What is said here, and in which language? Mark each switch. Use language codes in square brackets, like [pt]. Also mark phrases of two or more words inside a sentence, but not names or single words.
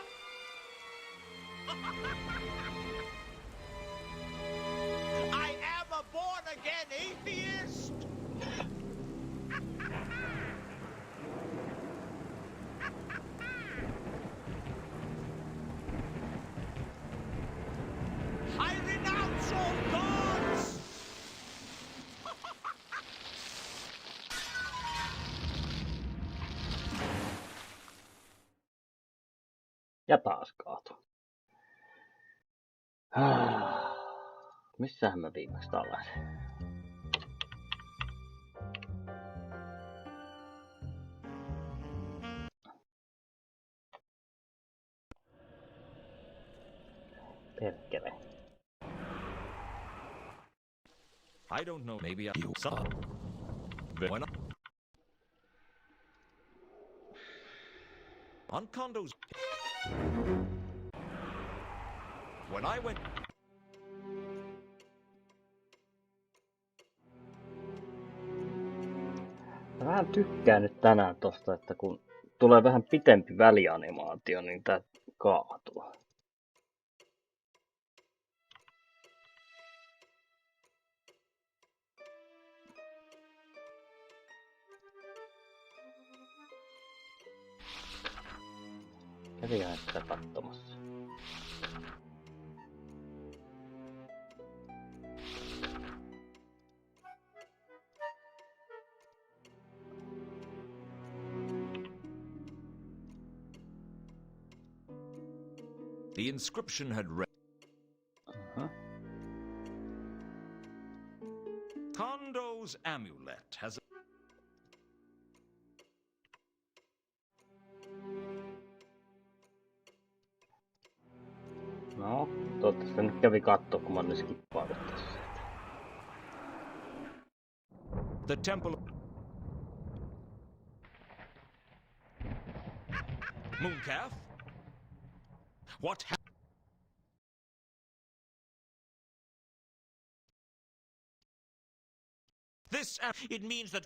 [en] I am a born-again atheist. I renounce all gods. [fi] Ja taas kaato. Missähän mä viimeksi tällaisen? Perkele. [en] I don't know, maybe I... When on condos... When I went... [fi] Mä vähän tykkään nyt tänään tosta, että kun tulee vähän pitempi välianimaatio, niin tää kaatuu. Kävihän sitä katsomassa. [en] The inscription had read... Kondo's amulet has... [fi] No, toivottavasti nyt kävi kattoo, kun mä olin skippaillut tässä. [en] The temple... Mooncalf? What happened? This... It means that